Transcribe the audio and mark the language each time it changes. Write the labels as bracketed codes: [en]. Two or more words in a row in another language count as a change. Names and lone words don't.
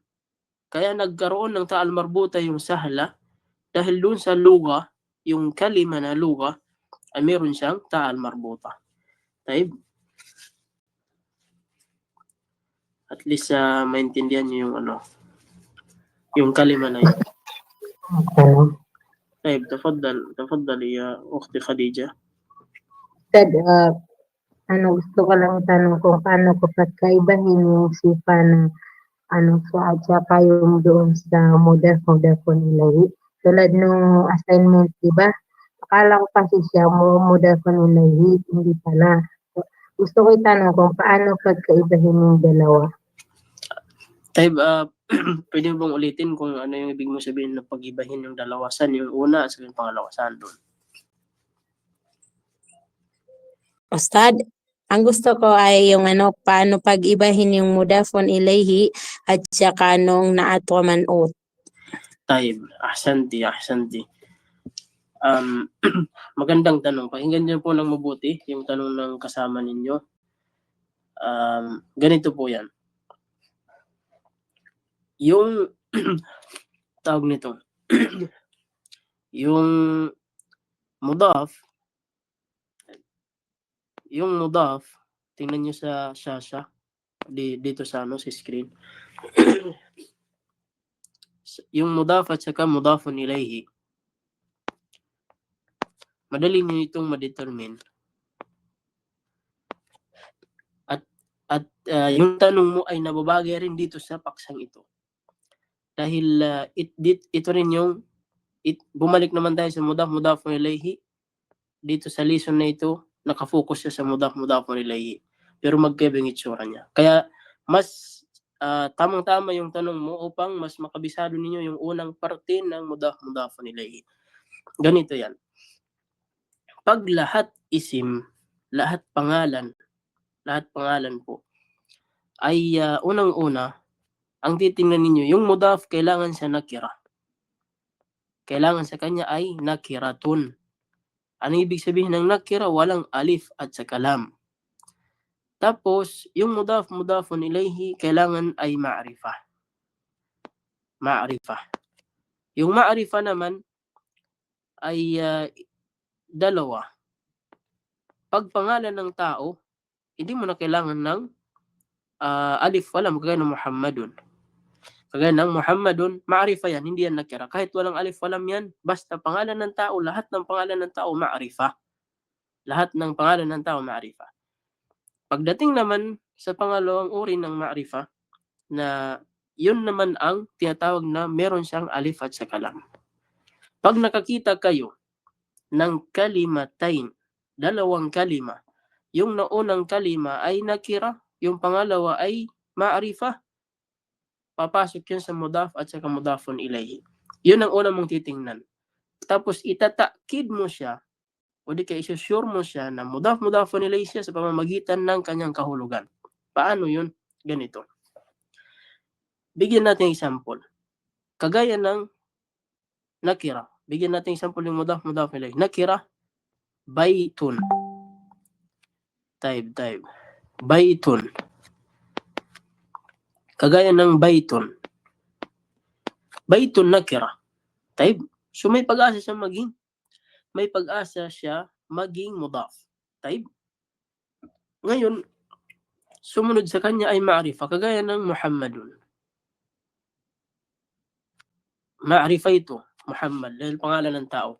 [tl] Kaya nagkaroon ng [ar] تاء مربوطة [tl] yung sahla dahil dun sa luga, yung kalima na luga, ay meron siyang ta'al marbuta. Taib. [en] At least [tl] maintindihan niyo yung yung kalima na yun. [ar] طيب تفضل يا أختي خديجة. [tl] Ustad, gusto ko lang tanong kung paano ko pagkaibahin yung sifa na at saka yung doon sa [ar] مضاف إليه. [tl] Tulad nung assignment, di ba? Akala ko kasi siya [ar] مضاف إليه, [tl] hindi pala. Gusto ko itanong kung paano pagkaibahin yung dalawa. طيب pwede mo bang ulitin kung ano yung ibig mo sabihin na pag-ibahin yung dalawa? Saan yung una at yung pangalawa? Saan doon? Ustad, ang gusto ko ay yung paano pag-ibahin yung [ar] مضاف إليه [tl] at saka nung [ar] نعت ومنعوت. طيب أحسنتي. [tl] Magandang tanong. Pakinggan niyo po ng mabuti yung tanong ng kasama ninyo. Ganito po yan. Yung tawag nito yung mudaf, tingnan niyo sa shasha dito sa sa screen. Yung mudaf at saka [ar] مضاف إليه, [tl] madali niyo itong ma-determine. At yung tanong mo ay nababagay rin dito sa paksang ito. Dahil ito rin yung bumalik naman tayo sa [ar] مضاف إليه. [tl] Dito sa lesson na ito, nakafocus siya sa [ar] مضاف إليه. [tl] Pero magkaiba yung itsura niya. Kaya mas tamang-tama yung tanong mo upang mas makabisado ninyo yung unang parte ng [ar] مضاف إليه. [tl] Ganito yan. Pag lahat isim, lahat pangalan po, ay unang-una, ang titingnan ninyo, yung mudaf, kailangan siya nakira. Kailangan sa kanya ay nakiratun. Ano ibig sabihin ng nakira? Walang alif at saka lam. Tapos, yung mudafun ilayhi, kailangan ay ma'rifah. Yung ma'rifah naman ay dalawa. Pag pangalan ng tao, hindi mo na kailangan ng [ar] ألف ولام, [tl] kagaya ng Muhammadun. Kagaya ng Muhammadun, ma'rifah yan, hindi yan nakira. Kahit walang [ar] ألف ولام [tl] yan, basta pangalan ng tao, lahat ng pangalan ng tao ma'rifah. Lahat ng pangalan ng tao ma'rifah. Pagdating naman sa pangalawang uri ng ma'rifah, na yun naman ang tinatawag na meron siyang alif at saka lam. Pag nakakita kayo ng kalimatain, dalawang kalima, yung naunang kalima ay nakira, yung pangalawa ay ma'rifah, papasok yun sa mudaf at saka [ar] مضاف إليه. [tl] Yun ang unang mong titingnan. Tapos itatakid mo siya, o di kaya isusure mo siya na [ar] مضاف إليه [tl] siya sa pamamagitan ng kanyang kahulugan. Paano yun? Ganito. Bigyan natin example. Kagaya ng nakira. Bigyan natin example yung [ar] مضاف إليه. [tl] Nakira, baytun. Type. Baytun. Kagaya ng baytun. Baytun nakira. Type. So may pag-asa siya maging mudaf. Type. Ngayon, sumunod sa kanya ay ma'rifah. Kagaya ng Muhammadun. Ma'rifah ito, Muhammad, dahil pangalan ng tao.